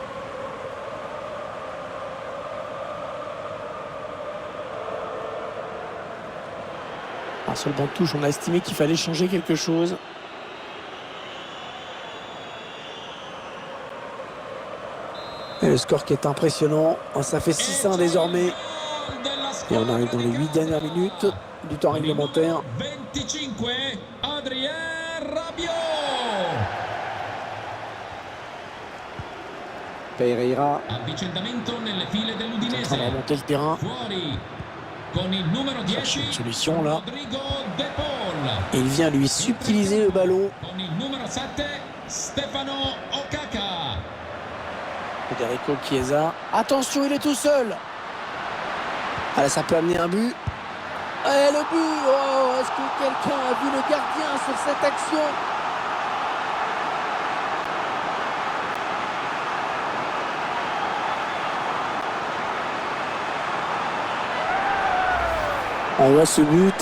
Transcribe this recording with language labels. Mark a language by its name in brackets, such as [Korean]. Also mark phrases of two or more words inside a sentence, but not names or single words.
[French] Sur le banc de touche, on a estimé qu'il fallait changer quelque chose. Et le score qui est impressionnant. Ça fait 6-1 désormais. Et on arrive dans les 8 dernières minutes du temps réglementaire. 25, Adrien Rabiot. Pereira [Italian] Avvicendamento nelle file [French] en [Italian] dell'Udinese. [French] train de remonter le terrain. [Italian] Fuori con il numero 10. [French] Cherche une solution là. Rodrigo De Paul. Et il vient lui subtiliser le ballon. [Italian] Con il numero 7 Stefano Okaka. Federico Chiesa. [French] Attention, il est tout seul. Ah là, ça peut amener un but. Et le but. Oh, est-ce que quelqu'un a vu le gardien sur cette action? On voit ce but.